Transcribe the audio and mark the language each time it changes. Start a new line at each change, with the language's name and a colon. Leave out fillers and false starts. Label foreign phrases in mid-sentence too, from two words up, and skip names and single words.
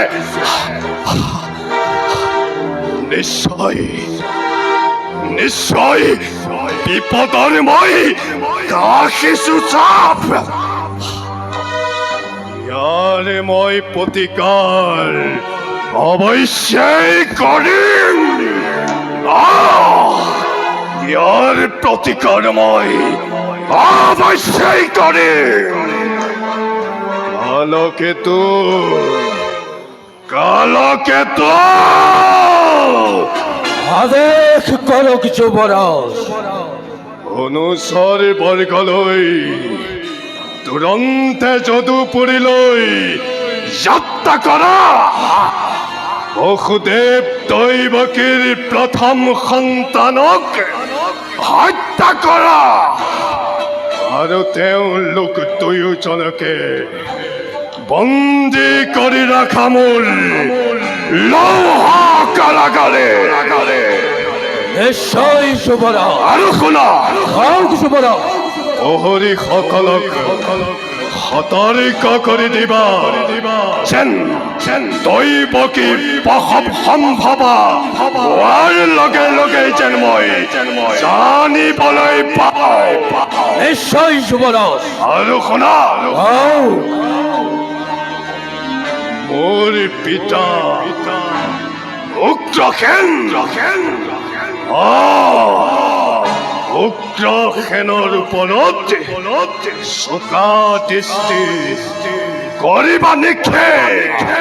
Assamese: নিশ্চয় নিশ্চয় বিপদৰ মই কাঢ়িছো চাপ। ইয়াৰে মই প্ৰতিকাৰ অবশ্যই করিম। ইয়ার প্রতিকার মই অবশ্যই করিম। কালকেতু, কালকেতু, আদেশ করক যুবরাজ। অনুসর বর্গলৈ তুৰন্তে যদুপুৰীলৈ যাত্ৰা কৰা। বসুদেৱ দৈৱকীৰ প্ৰথম সন্তানক হত্যা কৰা আৰু তেওঁলোক দুয়োজনকে বন্দী কৰি ৰাখা মোৰ লৌহা কাৰাগাৰে। নিশ্চয় যুবরাজ। আৰু শুনা, হওক যুবরাজ। প্রহরী সকলক সতর্ক করে দিবা যেন দৈৱকী প্ৰসৱ সম্ভৱা হোৱাৰ লগে লগে যেন মই জানিবলৈ পাওঁ। নিশ্চয় যুবরাজ। আৰু শুনা, হওক। মোৰ পিতা উগ্ৰসেন উগ্ৰসেনৰ ওপৰত চোকা দৃষ্টি কৰিবা নিক্ষেপ।